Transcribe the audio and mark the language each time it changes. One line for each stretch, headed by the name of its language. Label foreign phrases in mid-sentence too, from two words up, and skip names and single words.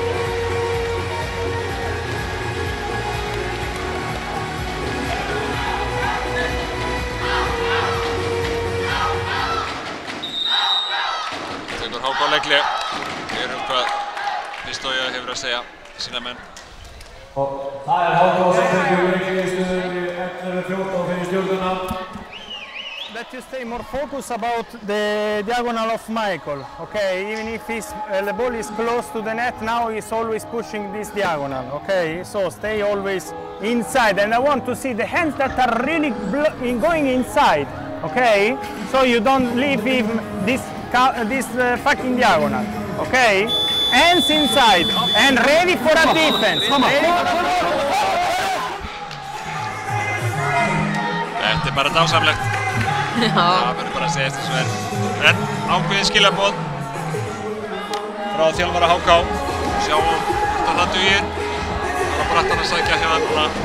Icelandic: Tekur HK leikli. Heyrum hvað Pistója hefur að segja sína menn. Og það HK sem tekur leikli í stuðinu. stjörnuna.
English: That you stay more focused about the diagonal of Michael, okay? Even if the ball is close to the net, now he's always pushing this diagonal, okay? So stay always inside, and I want to see the hands that are really going inside, okay? So you don't leave him this fucking diagonal, okay? Hands inside, and ready for a defense.
Icelandic: Þetta bara dásamlegt. Það verður bara að segjast eins og en ákveðin skilaboð frá þjálfara HK. Sjáum hvort það dugir. Það er brattan að sækja hérna núna.